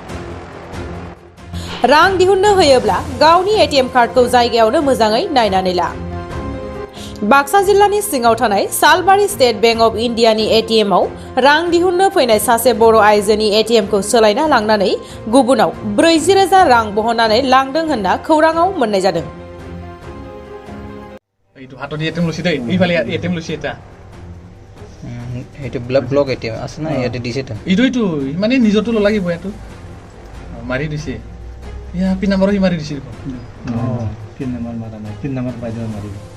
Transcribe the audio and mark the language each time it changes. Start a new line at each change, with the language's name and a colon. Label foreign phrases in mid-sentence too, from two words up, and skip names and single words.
Bodo: रां दिहुननो होयोब्ला गावनि एटिएम कार्डखौ जायगायावनो मोजाङै नायनानै ला। बाक्सा जिल्लानि सिङाव थानाय सालबारि स्टेट बैंक अफ इन्डियानि एटिएमआव रां दिहुननो फैनाय सासे बर' आइजोनि एटिएमखौ सोलायना लांनानै गुबुनाव 40,000 रां बहननानै लांदों होनना खौराङाव मोननाय जादों।
Assamese: এইটো হাতত এটিএম লৈছে দেই, এইফালে এটিএম লৈছে এটা। এইটো ব্লক এটিএম আছে না, ইয়াতে দিছে তো। এইটো মানে নিজৰটো লাগিব ইয়াতো মাৰি দিছে। ইয়া পিন নম্বৰ হি মাৰি দিছে দেখোন। পিন নম্বৰ মাৰা নাই, পিন নম্বৰ বাইদেউ মাৰিব।